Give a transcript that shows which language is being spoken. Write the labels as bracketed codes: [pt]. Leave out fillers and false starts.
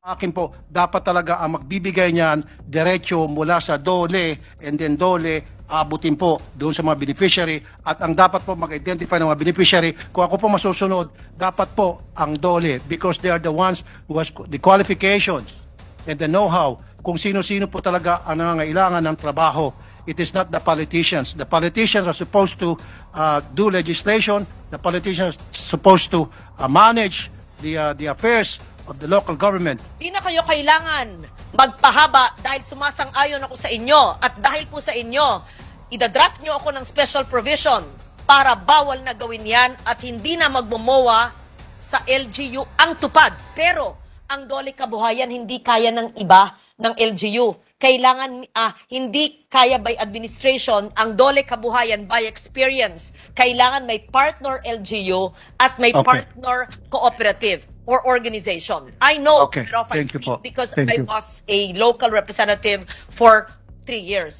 [tl] Akin po, dapat talaga ang magbibigay niyan diretso mula sa DOLE and then DOLE aabutin po doon sa mga beneficiary at ang dapat po mag-identify ng mga beneficiary, kung ako po masusunod, dapat po ang DOLE [en] because they are the ones who has the qualifications and the know-how [tl] kung sino-sino po talaga ang nangangailangan ng trabaho. [en] It is not the politicians. The politicians are supposed to do legislation. The politicians are supposed to manage the affairs of the local government. [tl] Di na kayo kailangan magpahaba dahil sumasang-ayon ako sa inyo at dahil po sa inyo, idadraft nyo ako ng special provision para bawal na gawin yan at hindi na magmumowa sa LGU ang tupad. Pero ang DOLE Kabuhayan hindi kaya ng iba ng LGU. Kailangan, hindi kaya by administration, ang DOLE Kabuhayan by experience. Kailangan may partner LGU at may partner cooperative or organization. [en] I know, [tl] pero [en] I speak because I was a local representative for 3 years.